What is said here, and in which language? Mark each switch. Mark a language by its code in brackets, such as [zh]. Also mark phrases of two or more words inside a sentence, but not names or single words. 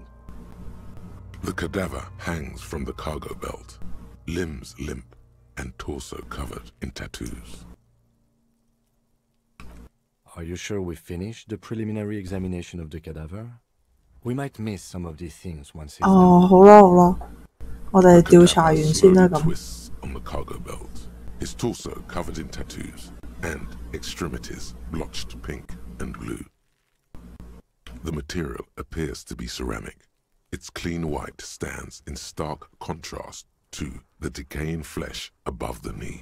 [en] The cadaver hangs from the cargo belt, limbs limp and torso covered in tattoos. Are you sure we finished the preliminary examination of the cadaver? We might miss some of these things once it's done. [yue] 好啦好啦，我哋調查完先啦咁。 [en] Twists on the cargo belt, his torso covered in tattoos and extremities blotched pink and blue. The material appears to be ceramic. Its clean white stands in stark contrast to the decaying flesh above the knee.